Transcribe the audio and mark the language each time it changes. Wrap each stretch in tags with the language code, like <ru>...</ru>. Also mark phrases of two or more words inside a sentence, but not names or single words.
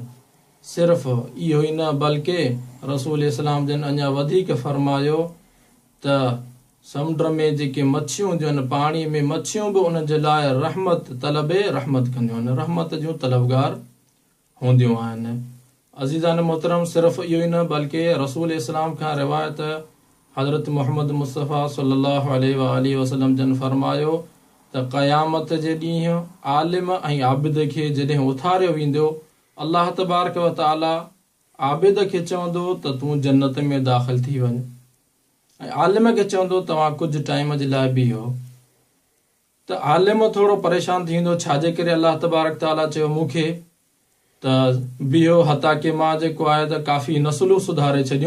<sd>सिर्फ़ु इहो ई न बल्कि रसूल इस्लाम जन अञा वधीक फ़रमायो त समुंड में जेके मच्छियूं हुजनि, पाणी में मच्छियूं बि उन जे लाइ रहमत तलबे रहमत कंदियूं आहिनि, रहमत जूं तलबगार हूंदियूं आहिनि। अज़ीज़ान मोहतरम, सिर्फ़ु इहो ई न बल्कि रसूल इस्लाम खां रिवायत हज़रत मुहम्मद मुस्तफ़ा</sd> <ar>صلى الله عليه وسلم</ar> <sd>जन फ़रमायो त क़यामत जे ॾींहुं आलिम ऐं आबिद खे जॾहिं उथारियो वेंदो, अल्लाह</sd> <ar>تبارك وتعالى</ar> <sd>आबिद खे चवंदो त तूं जन्नत में दाख़िल थी वञ ऐं आलिम खे चवंदो तव्हां कुझु टाइम जे लाइ बीहो। त आलिम थोरो परेशान थींदो, छाजे करे अल्लाह</sd> <ar>تبارك تعالى</ar> <sd>चयो मूंखे त बीहो, हता की मां जेको आहे त काफ़ी नसलूं सुधारे छॾियूं।</sd>